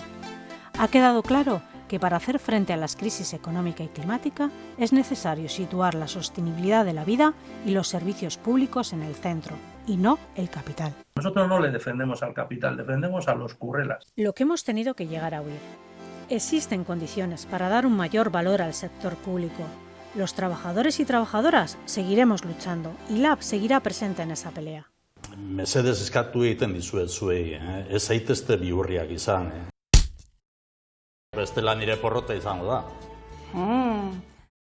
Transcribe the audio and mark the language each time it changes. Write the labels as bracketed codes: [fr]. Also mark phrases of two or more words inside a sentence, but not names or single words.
[es] Ha quedado claro que para hacer frente a las crisis económica y climática es necesario situar la sostenibilidad de la vida y los servicios públicos en el centro, y no el capital. Nosotros no le defendemos al capital, defendemos a los currelas. Lo que hemos tenido que llegar a oír. Existen condiciones para dar un mayor valor al sector público. Los trabajadores y trabajadoras seguiremos luchando y LAB seguirá presente en esa pelea. [eu] Mesedez eskatu egiten dizuet zuei, ez zaitezte bihurriak izan. Bestela nire porrota izango da.